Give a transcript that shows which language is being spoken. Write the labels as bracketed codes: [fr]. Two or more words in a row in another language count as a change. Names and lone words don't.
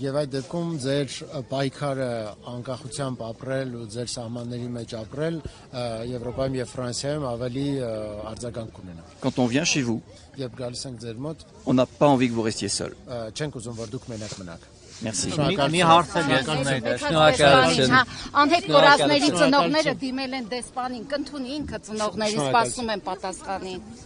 [fr] Quand on vient chez vous, on n'a pas envie que vous restiez seul. Merci. [hy] Անհետ կորածների ծնողները դիմել են դեսպանին, կընդունի ինքը ծնողների սպասում են պատասխանին։